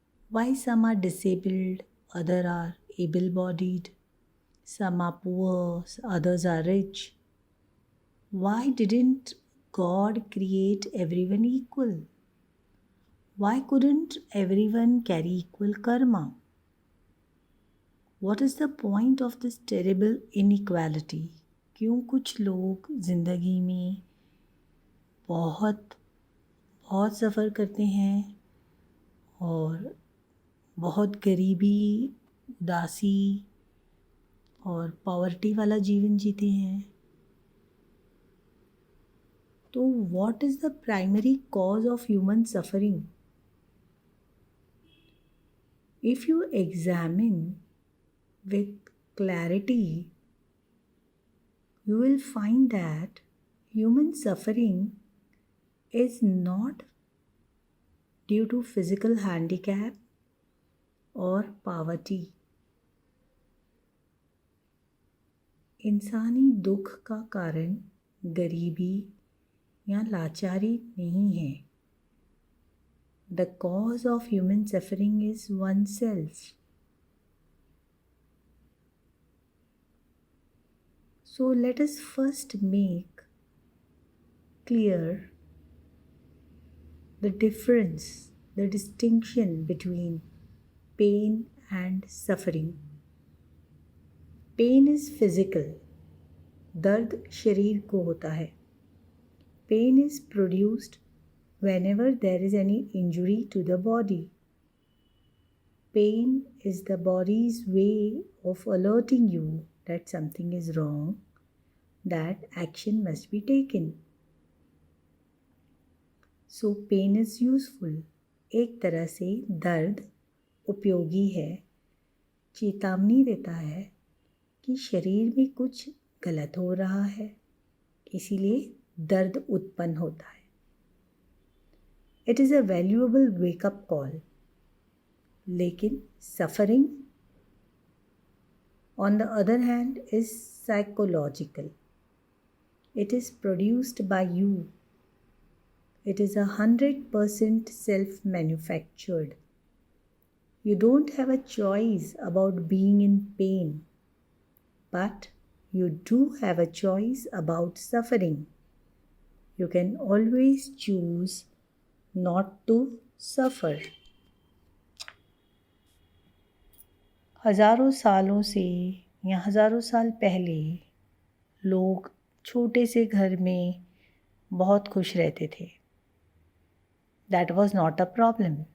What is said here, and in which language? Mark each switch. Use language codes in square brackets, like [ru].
[en] Why some are disabled, others are able bodied, some are poor, others are rich? Why didn't God create everyone equal? Why couldn't everyone carry equal karma? What is the point of this terrible inequality? [hi] क्यों कुछ लोग ज़िंदगी में बहुत बहुत सफ़र करते हैं और बहुत गरीबी, उदासी और पॉवर्टी वाला जीवन जीते हैं? [en] तो what is the primary cause of human suffering? If you examine with clarity, you will find that human suffering is not due to physical handicap or poverty. [hi] इंसानी दुख का कारण गरीबी या लाचारी नहीं है. [en] The cause of human suffering is oneself. So let us first make clear the difference, the distinction between pain and suffering. Pain is physical. [hi] दर्द शरीर को होता है. [en] Pain is produced whenever there is any injury to the body. Pain is the body's way of alerting you that something is wrong, that action must be taken. So pain is useful. [hi] एक तरह से दर्द उपयोगी है, चेतावनी देता है कि शरीर में कुछ गलत हो रहा है, इसीलिए दर्द उत्पन्न होता है. [en] It is a valuable wake-up call. लेकिन suffering on the other hand is psychological. It is produced by you. It is 100% self-manufactured. You don't have a choice about being in pain, but you do have a choice about suffering. You can always choose not to suffer. [hi] हज़ारों सालों से या हज़ारों साल पहले लोग छोटे से घर में बहुत खुश रहते थे. [en] That was not a problem.